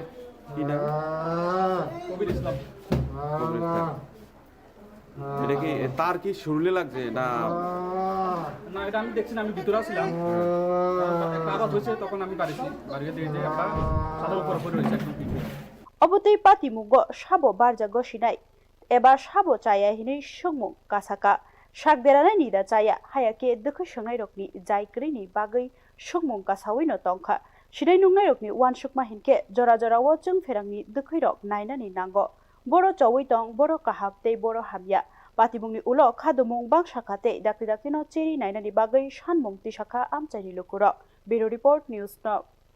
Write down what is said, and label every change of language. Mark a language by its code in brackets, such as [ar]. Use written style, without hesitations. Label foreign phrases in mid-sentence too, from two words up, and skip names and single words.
[bn] কি নাম কবির ইসলাম এটা কি তার কি শরীরে লাগছে না না এটা আমি দেখছি না আমি ভিতরে ছিলাম একটা আওয়াজ হয়েছে তখন আমি বাড়িতে দেখি যে একটা সাদার উপর পড়ে রয়েছে একদম পিঠে [trp] Obutui Patimungo sabo barjago sinai ebar sabo chaya hinui sungmung kasaka sak derana nida chaya hayake dukhu sungnai rokni jaikrini bagui sungmung kasawi no tongkha sinai nungnai rokni wansukma hinke jora jora wo Chwngpherangni dukhui rok nainani nango boro chawi tong boro kahap tei boro hamya Patimungni ulo khadumung bangsakha tei dakti no cheri nainani bagui sanmung tisakha amchaini lukurok [en] Bureau Report News Now